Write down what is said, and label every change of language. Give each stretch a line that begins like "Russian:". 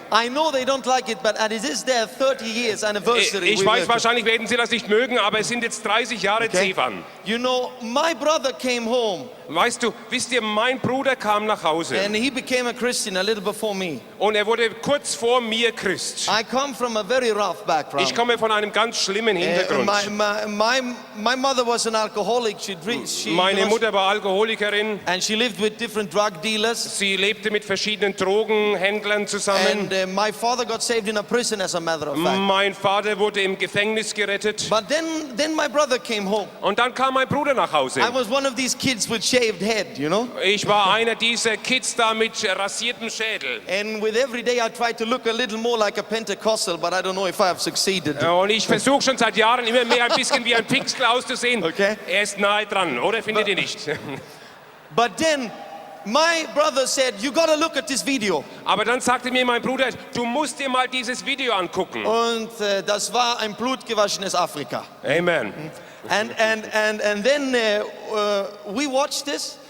English: I know they don't like it, but it is their 30 years anniversary.
German: Ich weiß, wahrscheinlich werden sie das nicht mögen, aber es sind jetzt 30 Jahre Stefan.
English: You know, my brother came home
German: Weißt du, wisst ihr, mein Bruder kam nach Hause
English: and he became a Christian a little before me.
German: und er wurde kurz vor mir Christ.
English: I come from a very rough background.
German: Ich komme von einem ganz schlimmen Hintergrund.
English: My mother was an alcoholic.
German: Meine Mutter war Alkoholikerin.
English: And she lived with different drug dealers.
German: Sie lebte mit verschiedenen Drogenhändlern zusammen.
English: And my father got saved in a prison, as a matter of fact.
German: Mein Vater wurde im Gefängnis gerettet.
English: But then my brother came home.
German: Und dann kam mein Bruder nach Hause.
English: I was one of these kids with shaved head, you know.
German: Ich war einer dieser Kids da mit rasiertem Schädel.
English: And with every day I try to look a little more like a Pentecostal, but I don't know if I have succeeded.
German: Und ich versuche schon seit Jahren immer mehr ein bisschen wie ein Pixel auszusehen. Okay. Er ist nahe dran, oder findet ihr nicht?
English: But then my brother said, you gotta look at this video.
German: Aber dann sagte mir mein Bruder, du musst dir mal dieses Video angucken. Und das war ein blutgewaschenes Afrika. Amen.
English: And then we watched this.